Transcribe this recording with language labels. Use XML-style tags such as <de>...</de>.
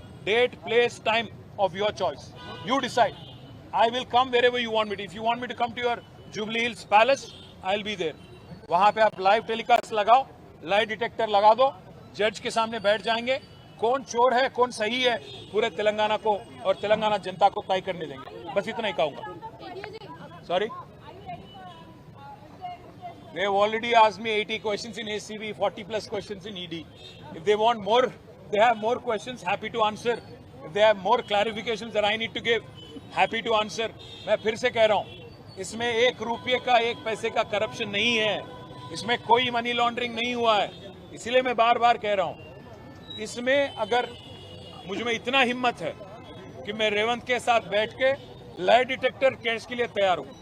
<en>Date, place, time of your choice, you decide. I will come wherever you want me. If you want me to come to your Jubilee Hills palace, I will be there.</en> <hi>वहां पे आप live telecast लगाओ, live detector लगा दो, जज के सामने बैठ जाएंगे. कौन चोर है, कौन सही है, पूरे तेलंगाना को और तेलंगाना जनता को तय करने देंगे. बस इतना ही कहूंगा.</hi> <en>Sorry, they have already asked me 80 questions in ACB, 40 plus questions in ED. If they want more, they have more questions, happy to answer. If they have more clarifications that I need to give, happy to answer.</en> <hi>मैं फिर से कह रहा हूँ, इसमें 1 रुपये का, 1 पैसे का करप्शन नहीं है. इसमें कोई मनी लॉन्ड्रिंग नहीं हुआ है. इसलिए मैं बार बार कह रहा हूँ, इसमें अगर मुझ में इतना हिम्मत है कि मैं रेवंत के साथ बैठ के लाई डिटेक्टर केस के लिए तैयार हूँ.</hi>